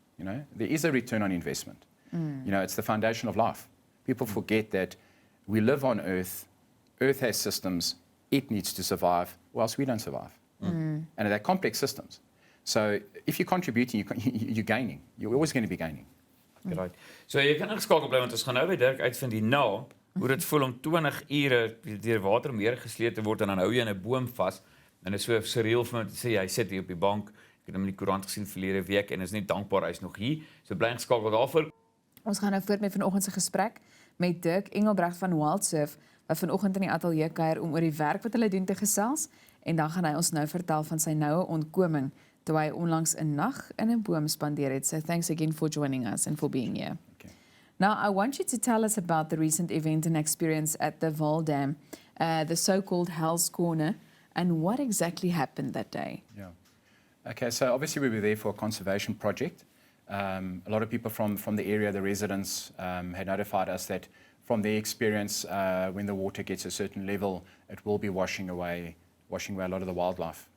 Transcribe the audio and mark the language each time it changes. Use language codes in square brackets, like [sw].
[en] You know, there is a return on investment. You know, it's the foundation of life. People forget that we live on Earth. Earth has systems, it needs to survive, or else we don't survive. And they're complex systems. So if you're contributing, you're gaining. You're always going to be gaining. Right. [af] So jy kan ingeskakel bly want ons gaan nou by Dirk uitvind hierna hoe dit voel om 20 ure deur water meer gesleep te word en dan hou jy in 'n boom vas. En dit is so surreal vir my om te sê hy sit hier op die bank. Ek het hom in die koerant gesien verlede week en is net dankbaar hy's nog hier. So bly ingeskakel daarvoor. Ons gaan nou voort met vanoggend se gesprek met Dirk Engelbrecht van Wildserve, wat vanoggend in die ateljee kuier om oor die werk wat hulle doen te gesels, en dan gaan hy ons nou vertel van sy noue ontkoming toe hy onlangs 'n nag in 'n boom spandeer het. [en] So thanks again for joining us and for being here. Okay. Now I want you to tell us about the recent event and experience at the Val Dam, the so-called Hell's Corner, and what exactly happened that day. Yeah. Okay, so obviously we were there for a conservation project. A lot of people from the area, the residents, had notified us that from their experience, when the water gets a certain level, it will be washing away a lot of the wildlife.